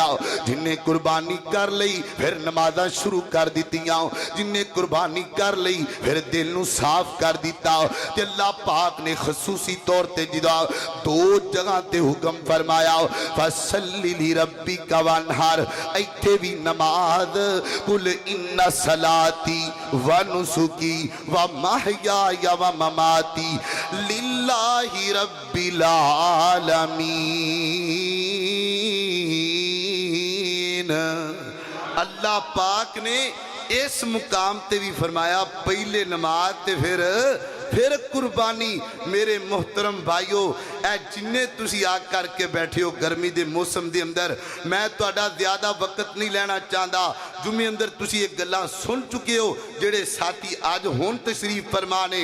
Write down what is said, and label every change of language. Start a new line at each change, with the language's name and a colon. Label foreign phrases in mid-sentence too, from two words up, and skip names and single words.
Punjabi: جنہیں قربانی کر لئی فیر نمازاں شروع کر دتیاں، جنہیں قربانی کر لئی فیر دل نوں صاف کر دتا. تے اللہ پاک نے خصوصی طور تے جدا دو جگہ تے حکم فرمایا,
Arabic: فصل لربك وانحر.
Punjabi: اتھے بھی نماز,
Arabic: قل إن صلاتي ونسكي ومحياي ومماتي لله رب العالمين.
Punjabi: اللہ پاک نے اس مقام تے بھی فرمایا پہلے نماز تے فیر قربانی. میرے محترم بھائیو، اے جنے تسی آ کرکے بیٹھے ہو گرمی کے موسم کے اندر، میں تہاڈا زیادہ وقت نہیں لینا چاہتا. جمعے اندر تسی اک گلاں سن چکے ہو، جیہڑے ساتھی اج ہن تشریف فرما نے.